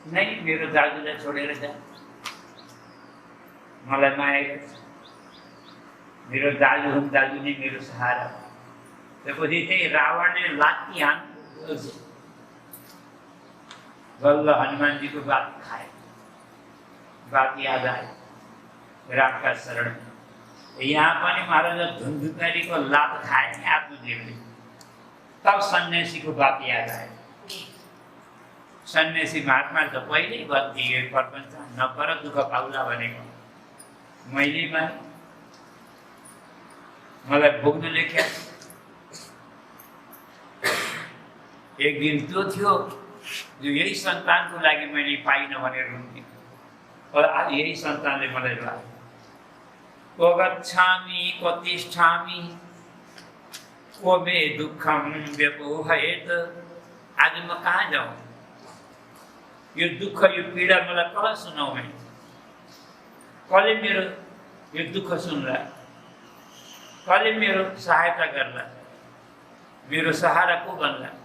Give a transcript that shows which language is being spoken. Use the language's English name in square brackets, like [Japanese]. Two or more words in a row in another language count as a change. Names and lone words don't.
[Nepali] नहीं मेरो दाजुलाई छोडेर जा, मलाई माया गर्छ, मेरो दाजु हुन्, दाजु नै मेरो सहारा। त्यसपछि चाहिँ रावणले लात्ती हान्यो, बल्ल हनुमानजीको बात खाए, बात याद आयो रामका शरण। यहाँ पनि महाराज धुन्धुकारीको लात खाए नि आत्मदेवले, तब सन्यासीको बात याद आयो। सन्यासी महात्मा त पहिल्यै बत्दिए, प्रपञ्च नपर दुःख पाउला भनेको मैले माने, मलाई भोग्न लेख्या। एक दिन त्यो थियो जो यही सन्तानको लागि मैले पाइनँ भनेर रुन्थेँ, और आज यही सन्तानले मलाई लाग्यो। [Sanskrit] को गच्छामि को तिष्ठामि को मे दुःखम व्यपोहयेत। [Nepali] आज म कहाँ जाऊँ, यो दुःख यो पीडा मलाई कसलाई सुनाऊ, मैं कसले मेरो यो दुःख सुन्ला, कसले मेरो सहायता गर्ला, मेरो सहारा को बन्ला।